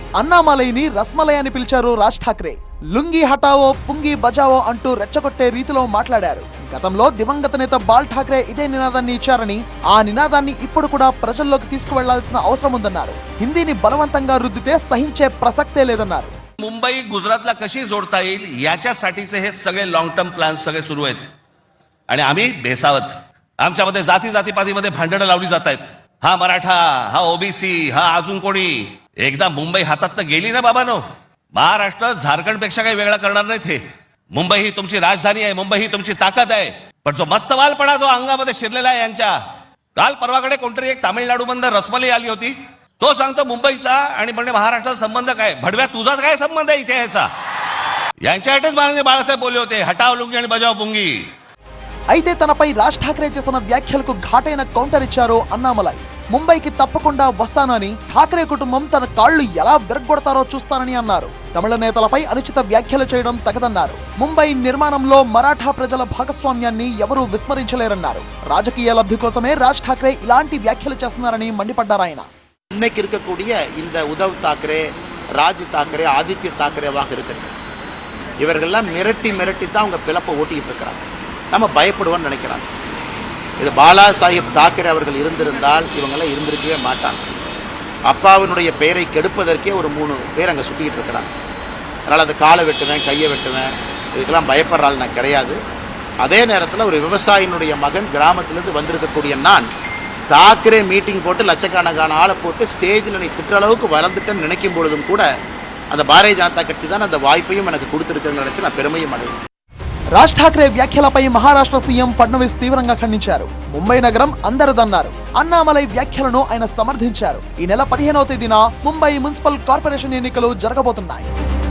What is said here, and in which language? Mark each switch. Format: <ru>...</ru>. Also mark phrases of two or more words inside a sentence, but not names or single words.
<te>అన్నామలైని రస్మలై అని పిలిచారు రాజ్ ఠాక్రే.</te> <hi>लुंगी हटाओ पुंगी बजाओ</hi> <te>అంటూ రెచ్చగొట్టే రీతిలో మాట్లాడారు. గతంలో దివంగత నేత బాల్ ఠాక్రే ఇదే నినాదాన్ని ఇచ్చారని, ఆ నినాదాన్ని ఇప్పుడు కూడా ప్రజల్లోకి తీసుకువెళ్లాల్సిన అవసరం ఉందన్నారు. హిందీని బలవంతంగా రుద్దితే సహించే ప్రసక్తే లేదన్నారు.</te> <mr>मुंबई गुजरातला कशी जोडता येईल याच्यासाठीचे हे सगळे</mr> <en>long term plans</en> <mr>सगळे सुरू आहेत आणि आम्ही बेसावत. आमच्यामध्ये जाती जातीपातीमध्ये भांडणं लावली जात आहेत. हा मराठा, हा ओबीसी, हा अजून कोणी. एकदा मुंबई हातात गेली ना बाबानो, महाराष्ट्र झारखंड पेक्षा काही वेगळा करणार नाहीत. हे मुंबई ही तुमची राजधानी आहे, मुंबई ही तुमची ताकद आहे. पण जो मस्तवालपणा जो अंगामध्ये शिरलेला आहे यांच्या, काल परवाकडे कोणतरी एक तामिळनाडू बंद रसमलाई आली होती, तो सांगतो मुंबईचा आणि म्हणजे महाराष्ट्राचा संबंध काय. भडव्या तुझाच काय संबंध आहे इथे याचा. यांच्यासाठीच माननीय बाळासाहेब बोलले होते, हटाव लुंगी आणि बजाव पुंगी.</mr> <te>అయితే తనపై రాజ్ ఠాక్రే చేసిన వ్యాఖ్యలకు ఘాటైన కౌంటర్ ఇచ్చారు అన్నామలై. ముంబైకి తప్పకుండా వస్తానని, ఠాక్రే కుటుంబం తన కాళ్లు ఎలా విరగ్గొడతారో చూస్తానని అన్నారు. తమిళ నేతలపై అనుచిత వ్యాఖ్యలు చేయడం తగదన్నారు. ముంబై నిర్మాణంలో మరాఠా ప్రజల భాగస్వామ్యాన్ని ఎవరూ విస్మరించలేరన్నారు. రాజకీయ లబ్ధి కోసమే రాజ్ ఠాక్రే ఇలాంటి వ్యాఖ్యలు చేస్తున్నారని మండిపడ్డారాయన.</te> <ta>இன்னைக்கு இருக்கக்கூடிய இந்த உத்தவ் தாக்கரே, ராஜ் தாக்கரே, ஆதித்ய தாக்கரேவாக இருக்கட்டும், இவர்கள்லாம் மிரட்டி மிரட்டி தான் அவங்க பிளப்பை ஓட்டிட்டு இருக்கிறாங்க. நம்ம பயப்படுவோம்னு நினைக்கிறாங்க. இது பாலா சாஹிப் தாக்கரே அவர்கள் இருந்திருந்தால் இவங்கெல்லாம் இருந்திருக்கவே மாட்டாங்க. அப்பாவினுடைய பெயரை கெடுப்பதற்கே ஒரு 3 பேர் அங்கே சுற்றிக்கிட்டு இருக்கிறாங்க. அதனால் அந்த காலை வெட்டுவேன், கையை வெட்டுவேன், இதுக்கெல்லாம் பயப்படுற ஆள் நான் கிடையாது. அதே நேரத்தில் ஒரு விவசாயினுடைய மகன் கிராமத்திலிருந்து வந்திருக்கக்கூடிய நான் தாக்கரே மீட்டிங் போட்டு லட்சக்கணக்கான ஆளை போட்டு ஸ்டேஜில் நீ திட்டுற அளவுக்கு வளர்ந்துட்டேன்னு நினைக்கும் பொழுதும் கூட அந்த பாரதிய ஜனதா கட்சி தான் அந்த வாய்ப்பையும் எனக்கு கொடுத்துருக்குன்னு நினைச்சு நான் பெருமையும் అడుగుతాను.</ta> <te>రాజ్ ఠాక్రే వ్యాఖ్యలపై మహారాష్ట్ర సీఎం ఫడ్నవీస్ తీవ్రంగా ఖండించారు. ముంబై నగరం అందరిదన్నారు. అన్నామలై వ్యాఖ్యలను ఆయన సమర్థించారు. ఈ నెల 15వ తేదీన ముంబై మున్సిపల్ కార్పొరేషన్ ఎన్నికలు జరగబోతున్నాయి.</te>